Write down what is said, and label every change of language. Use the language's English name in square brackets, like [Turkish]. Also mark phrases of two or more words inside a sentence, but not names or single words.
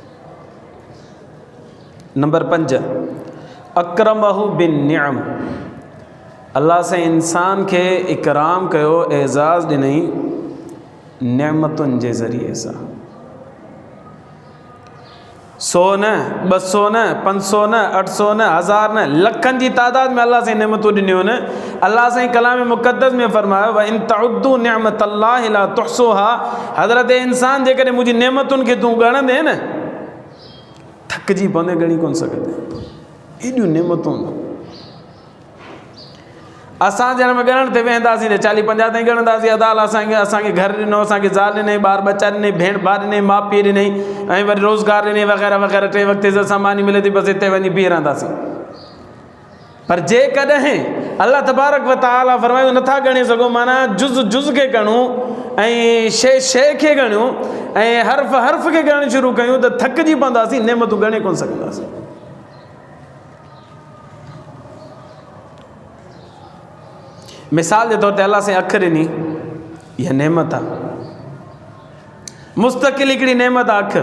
[Sindhi] नंबर 5, [Arabic] أكرمه بالنعم, [Sindhi] अल्लाह साईं इंसान खे इकराम कयो, एज़ाज़ ॾिनई नेमतुनि जे ज़रिए सां। 100 न, 200 न, 500 न, 800 न, 1000 न, लखनि जी तादाद में अल्लाह साईं नेमतूं ॾिनियूं न। अल्लाह साईं कलाम मुक़द्दस में फ़रमायो, [Arabic] وإن تعدوا نعمة الله لا تحصوها, [Sindhi] हज़रत इंसान जेकॾहिं मुंहिंजी नेमतुनि खे तूं ॻणंदे न, थकिजी पवंदे, ॻणी कोन सघंदे। एॾियूं नेमतूं असां जन्म ॻणण ते वेहंदासीं त 40-50 ताईं ॻणंदासीं। अदा असांखे घर ॾिनो, असांखे ज़ाल ॾिनई, ॿार बच्चा ॾिनई, भेण भाउ ॾिनई, माउ पीउ ॾिनई, ऐं वरी रोज़गार ॾिनई वग़ैरह वग़ैरह। 3 वक़्त इज़त सामानी मिले थी, बसि हिते वञी बीह रहंदासीं। पर जेकॾहिं [Arabic] الله تبارك وتعالى [Sindhi] फ़रमायो नथा ॻणे सघूं, माना जुज़ खे ॻणूं ऐं शइ खे ॻणियूं ऐं हर्फ़ खे ॻणणु शुरू कयूं त थकिजी पवंदासीं, नेमतूं ॻणे कोन सघंदासीं। मिसाल जे तौर ते अल्लाह साईं अखि ॾिनी, इहा नेमत आहे, मुस्तक़िल हिकिड़ी नेमत आहे अखि।